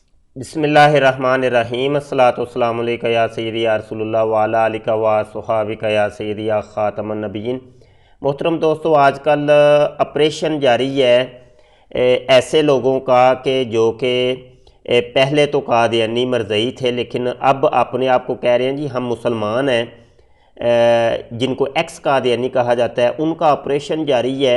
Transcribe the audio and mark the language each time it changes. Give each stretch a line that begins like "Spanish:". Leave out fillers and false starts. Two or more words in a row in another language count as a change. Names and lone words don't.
Arabic: بسم الله الرحمن الرحيم الصلاة والسلام عليك يا سيدي يا رسول الله وعلى آلك وصحبك يا سيدي يا خاتم النبيين.
Urdu: محترم دوستو، آج کل آپریشن جاری ہے ایسے لوگوں کا کہ جو کہ پہلے تو قادیانی مرزائی تھے، لیکن اب اپنے آپ کو کہہ رہے ہیں جی ہم مسلمان ہیں، جن کو ایکس قادیانی کہا جاتا ہے، ان کا آپریشن جاری ہے.